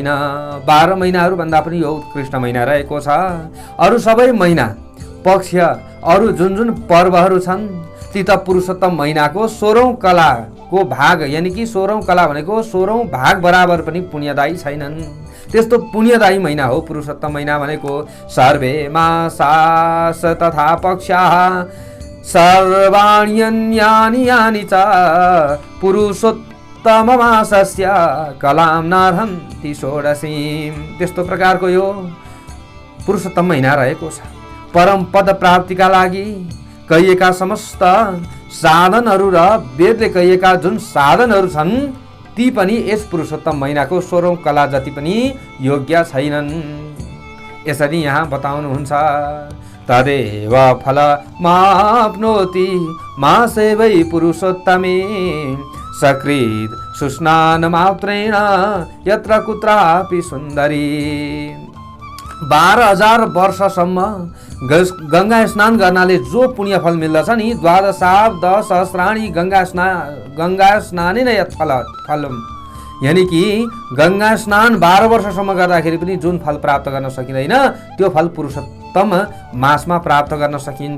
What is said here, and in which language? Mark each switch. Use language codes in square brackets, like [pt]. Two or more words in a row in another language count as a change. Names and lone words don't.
[ne] 12 महिनाहरू भन्दा पनि यो उत्कृष्ट महिना रहेको छ। अरू सबै महिना पक्ष अरू जुन जुन पर्वहरू छन् ती त पुरुषोत्तम महिनाको 16औं कलाको भाग, [hi] यानि कि [ne] 16औं कला भनेको 16औं भाग बराबर पनि पुण्यदायी छैनन्। त्यस्तो पुण्यदायी महिना हो पुरुषोत्तम महिना भनेको। [sa] सर्वे मासास तथा पक्षाः सर्वाण्यन्यानि यानि च पुरुषोत्तममासस्य कलां नार्हन्ति षोडशीं। [ne] त्यस्तो प्रकारको यो पुरुषोत्तम महिना रहेको छ। परम पद प्राप्तिका लागि कहिएका समस्त साधनहरू र वेदले कहिएका जुन साधनहरू छन् ती पनि यस पुरुषोत्तम महिनाको 16औं कला जति पनि योग्य छैनन्। यसरी यहाँ बताउनुहुन्छ। [sa] तदेव फलमाप्नोति मासे वै पुरुषोत्तमे सकृत् सुस्नान मात्रेण यत्र कुत्रापि सुन्दरी। [ne] 12,000 वर्षसम्म गङ्गा स्नान गर्नाले जो पुण्य फल मिल्दछ नि, [sa] द्वादशाब्द सहस्राणी गङ्गा स्नानै नै फलम, [hi] यानि कि [ne] गङ्गा स्नान 12 वर्षसम्म गर्दाखेरि पनि जुन फल प्राप्त गर्न सकिँदैन त्यो फल पुरुषोत्तम मासमा प्राप्त गर्न सकिन्छ।